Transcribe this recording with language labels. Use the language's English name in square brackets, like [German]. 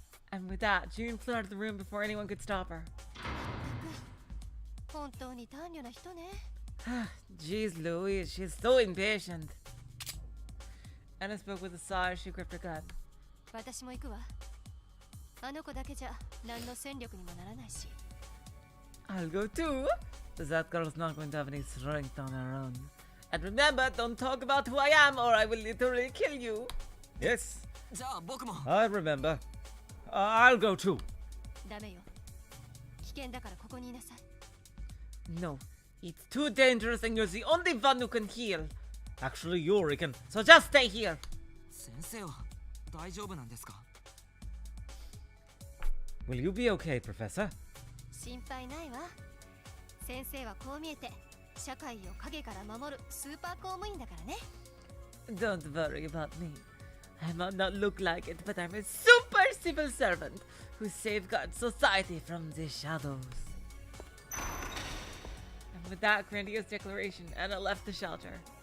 [English] And with that, June flew out of the room before anyone could stop her. [Japanese] 本当に短慮な人ね。 [English] Jeez Louise, she's so impatient. Anna spoke with a sigh as she gripped her gun. [Japanese] 私も行くわ。あの子だけじゃ何の戦力にもならないし。 [English] I'll go too. That girl's not going to have any strength on her own. And remember, don't talk about who I am or I will literally kill you. Yes, [Japanese] じゃあ僕も [English] I remember. I'll go too. [Japanese] ダメよ。危険だからここにいなさい。 [English] No, it's too dangerous and you're the only one who can heal. Actually, Yuri can. So just stay here. [Japanese] 先生は大丈夫なんですか？ [English] Will you be okay, Professor? [Japanese] 心配ないわ。先生はこう見えて社会を影から守るスーパー公務員だからね。 [English] Don't worry about me. I might not look like it, but I'm a super civil servant who safeguards society from the shadows. And with that grandiose declaration, Anna left the shelter.